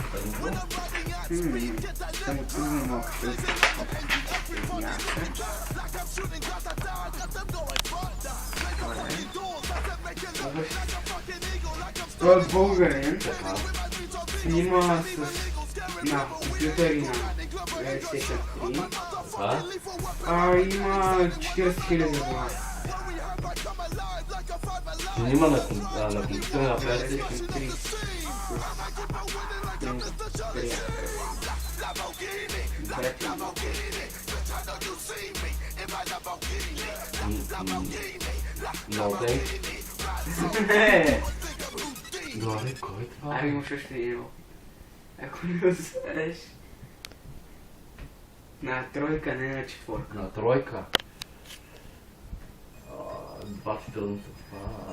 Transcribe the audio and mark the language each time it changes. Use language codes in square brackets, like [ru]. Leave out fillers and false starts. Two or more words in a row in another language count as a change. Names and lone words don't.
[bg] Само трудно малко. Той е българин. Снима на компютъри на PlayStation 3. Има 40 000 абонати. Снима на компютъра на PlayStation 3. [en] No thanks. [bg] Не! Добре, кой е това? Ами имаш още един. Ако не го знаеш. На тройка, не на четворка. На тройка. Два четвърната това...